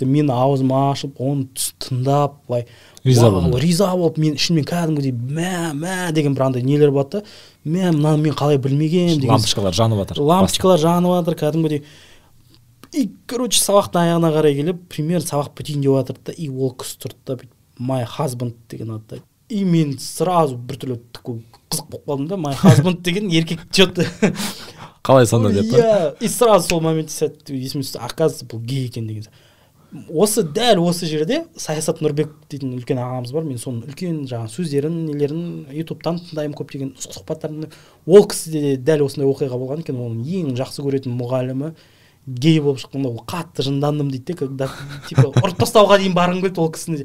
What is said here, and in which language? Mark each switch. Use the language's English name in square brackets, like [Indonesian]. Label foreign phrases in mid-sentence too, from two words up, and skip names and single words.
[Kazakh] Мен аузым ашып, оны тыңдап, риза болып, мен ішіммен кәдімгідей мә деген бір андай нелер болады. Мынаны мен қалай білмеген деген. Лампочкалар жанып жатыр. Лампочкалар жанып жатыр, кәдімгідей. [Russian] И, короче, [Kazakh] сабақтың аяғына қарай келіп, пример сабақ бітейін деп жатыр да, и ол кісі тұрды да, [English] my husband [Kazakh] деген атты. И мен сразу біртүрлі қызық болып қалдым да, [English] my husband [Kazakh] деген еркек что-то. Қалай сонда деп па? [Russian] И сразу [Kazakh] сол моментте есіме түсті, оказывается, бұл гей екен деген. Дәл осы жерде Саясат Нұрбек дейтін үлкен ағамыз бар, мен соның үлкен жаңа сөздерін, нелерін ютубтан тыңдаймын көптеген сұхбаттарын. Ол кісі де дәл осындай оқиға болған екен, оның ең жақсы көретін мұғалімі гей болып шыққанда ол қатты жындандым дейді де, [Russian] когда типа [Kazakh] ұрып тастауға дейін барғым келді ол кісіні.